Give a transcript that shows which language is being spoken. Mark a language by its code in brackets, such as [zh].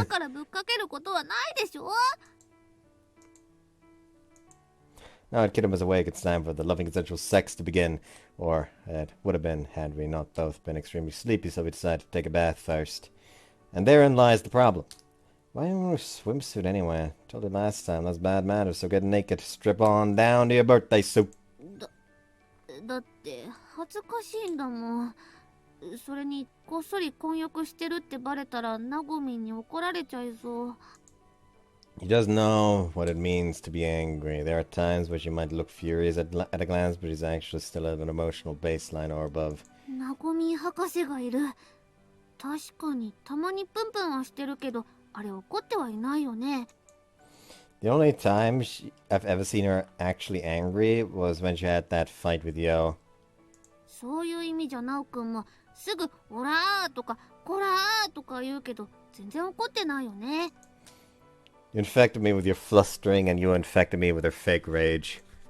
[ja] 頭からぶっかけることはないでしょ。 [en] Now that Kirame is awake, it's time for the loving consensual sex to begin. Or it would have been had we not both been extremely sleepy, so we decided to take a bath first. And therein lies the problem. Why even wear a swimsuit anyway? I told you last time, that's bad manners, so get naked. Strip on down to your birthday suit. [ja] だって恥ずかしいんだもん。それにこっそり婚約してるってバレたらナゴミに怒られちゃいそう。 [en] He doesn't know what it means to be angry. There are times where she might look furious at a glance, but he's actually still at an emotional baseline or above. [ja] ナゴミ博士がいる。確かにたまにプンプンはしてるけど、あれ怒ってはいないよね。 [en] The only time I've ever seen her actually angry was when she had that fight with Yo. [ja] そういう意味じゃナオくんもすぐオラーとかコラーとか言うけど全然怒ってないよね。 [en] You infected me with your flustering, and you infected me with her fake rage.